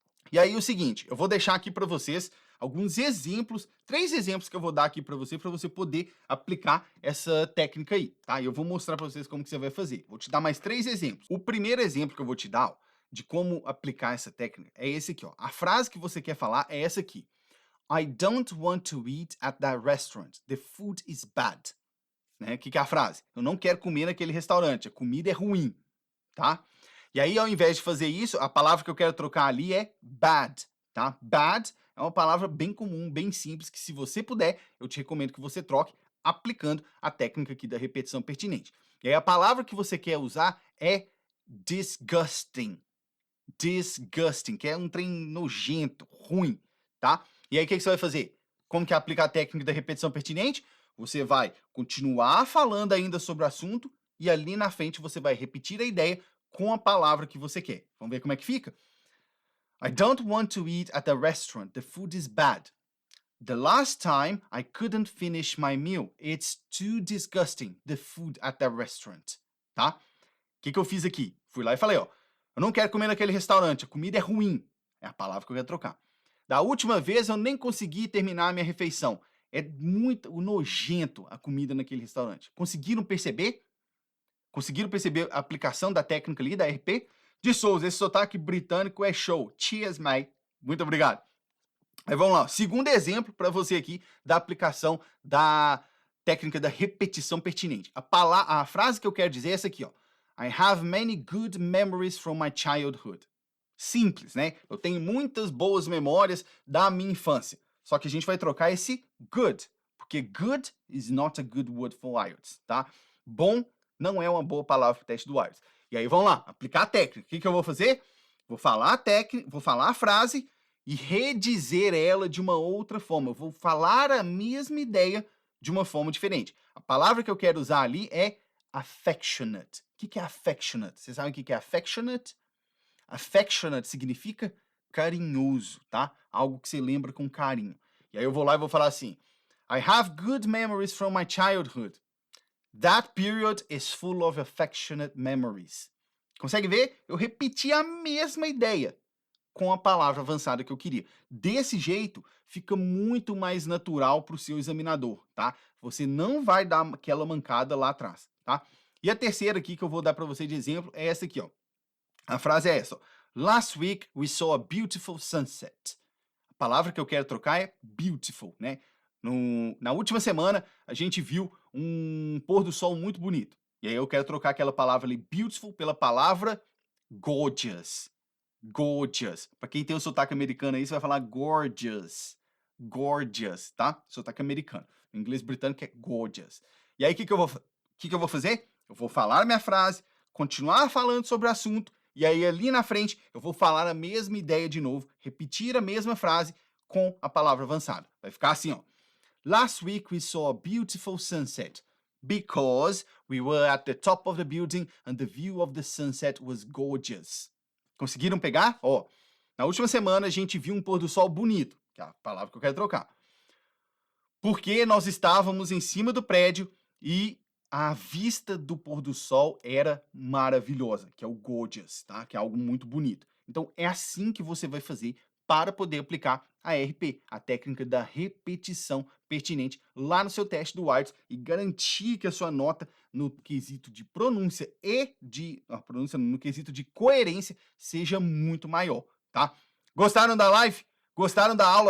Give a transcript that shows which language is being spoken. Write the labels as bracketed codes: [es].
[pt] E aí o seguinte, eu vou deixar aqui para vocês alguns exemplos, 3 exemplos que eu vou dar aqui para você poder aplicar essa técnica aí, tá? E eu vou mostrar para vocês como que você vai fazer. Vou te dar mais 3 exemplos. O primeiro exemplo que eu vou te dar, ó, de como aplicar essa técnica é esse aqui, ó. A frase que você quer falar é essa aqui. [en] I don't want to eat at that restaurant. The food is bad. [pt] Né? O que é a frase? Eu não quero comer naquele restaurante. A comida é ruim, tá? E aí, ao invés de fazer isso, a palavra que eu quero trocar ali é bad, tá? Bad é uma palavra bem comum, bem simples, que se você puder, eu te recomendo que você troque aplicando a técnica aqui da repetição pertinente. E aí, a palavra que você quer usar é disgusting. Disgusting, que é um trem nojento, ruim, tá? E aí, o que você vai fazer? Como que aplica a técnica da repetição pertinente? Você vai continuar falando ainda sobre o assunto e ali na frente você vai repetir a ideia com a palavra que você quer. Vamos ver como é que fica? [en] I don't want to eat at the restaurant. The food is bad. The last time I couldn't finish my meal. It's too disgusting, the food at the restaurant. [pt] Tá? O que eu fiz aqui? Fui lá e falei, ó, eu não quero comer naquele restaurante, a comida é ruim. É a palavra que eu quero trocar. Da última vez eu nem consegui terminar a minha refeição. É muito nojento a comida naquele restaurante. Conseguiram perceber? Conseguiram perceber a aplicação da técnica ali, da RP? De Souza, esse sotaque britânico é show. [en] Cheers, mate. [pt] Muito obrigado. Aí vamos lá. Segundo exemplo para você aqui da aplicação da técnica da repetição pertinente. A frase que eu quero dizer é essa aqui, ó. [en] I have many good memories from my childhood. [pt] Simples, né? Eu tenho muitas boas memórias da minha infância. Só que a gente vai trocar esse good, porque [en] good is not a good word for IELTS, [pt] tá? Bom não é uma boa palavra para o teste do IELTS. E aí vamos lá, aplicar a técnica. O que eu vou fazer? Vou falar a técnica, vou falar a frase e redizer ela de uma outra forma. Eu vou falar a mesma ideia de uma forma diferente. A palavra que eu quero usar ali é affectionate. O que é affectionate? Vocês sabem o que é affectionate? Affectionate significa carinhoso, tá? Algo que você lembra com carinho. E aí eu vou lá e vou falar assim: [en] I have good memories from my childhood. That period is full of affectionate memories. [pt] Consegue ver? Eu repeti a mesma ideia com a palavra avançada que eu queria. Desse jeito, fica muito mais natural para o seu examinador, tá? Você não vai dar aquela mancada lá atrás, tá? E a terceira aqui que eu vou dar para você de exemplo é essa aqui, ó. A frase é essa, ó. [en] Last week we saw a beautiful sunset. [pt] A palavra que eu quero trocar é beautiful, né? Na última semana, a gente viu um pôr do sol muito bonito. E aí eu quero trocar aquela palavra ali, beautiful, pela palavra gorgeous. Gorgeous. Para quem tem o sotaque americano aí, você vai falar gorgeous. Gorgeous, tá? Sotaque americano. Em inglês britânico é gorgeous. E aí, o que eu vou fazer? Eu vou falar a minha frase, continuar falando sobre o assunto, e aí ali na frente eu vou falar a mesma ideia de novo, repetir a mesma frase com a palavra avançada. Vai ficar assim, ó. [en] Last week we saw a beautiful sunset because we were at the top of the building and the view of the sunset was gorgeous. [pt] Conseguiram pegar? Ó, na última semana a gente viu um pôr do sol bonito, que é a palavra que eu quero trocar. Porque nós estávamos em cima do prédio e a vista do pôr do sol era maravilhosa, que é o gorgeous, tá? Que é algo muito bonito. Então é assim que você vai fazer para poder aplicar a RP, a técnica da repetição pertinente lá no seu teste do IELTS e garantir que a sua nota no quesito de pronúncia e no quesito de coerência seja muito maior, tá? Gostaram da live? Gostaram da aula?